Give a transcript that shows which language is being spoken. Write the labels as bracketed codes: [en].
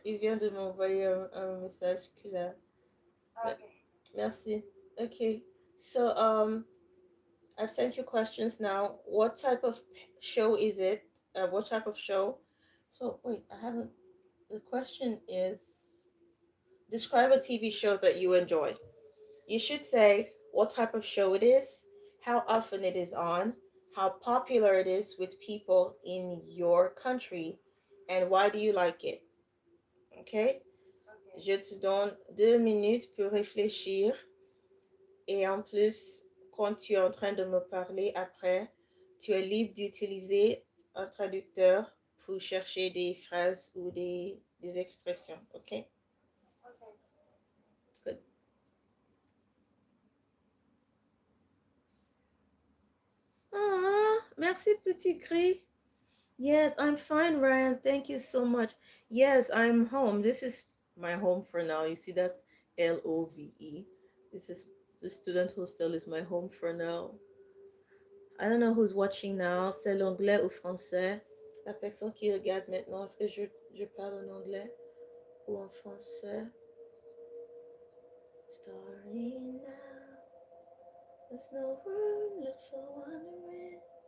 [fr] Il vient de m'envoyer un message qu'il a. [en] Okay. [fr] Merci. Okay. [en] So I've sent you questions now. What type of show is it? What type of show? So wait, I haven't. The question is, describe a TV show that you enjoy. You should say what type of show it is, how often it is on, how popular it is with people in your country, and why do you like it. Okay? [fr] Je te donne 2 minutes pour réfléchir. Et en plus, quand tu es en train de me parler après, tu es libre d'utiliser un traducteur pour chercher des phrases ou des expressions. [en] OK? Okay. Good. [fr] Ah, merci, petit gris. [en] Yes, I'm fine, Ryan. Thank you so much. Yes, I'm home. This is my home for now. You see, that's LOVE. This is the student hostel is my home for now. I don't know who's watching now. [fr] C'est l'anglais ou français? La personne qui regarde maintenant, est-ce que Je parle en anglais ou en français. [en] Starting now, there's no room left for wondering.